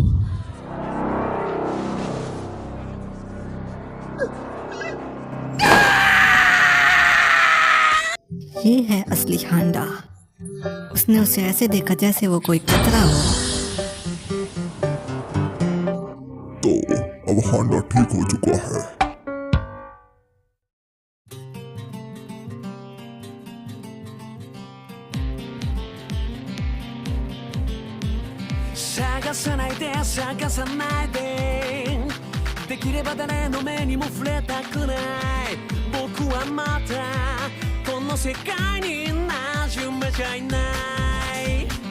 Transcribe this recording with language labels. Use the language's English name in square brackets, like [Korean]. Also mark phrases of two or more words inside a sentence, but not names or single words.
[Hindi] ये है असली हांडा। उसने उसे ऐसे देखा जैसे वो कोई खतरा हो। तो अब हांडा ठीक हो चुका है। [Japanese] 探さないでできれば誰の目にも触れたくない僕はまたこの世界に馴染めちゃいない、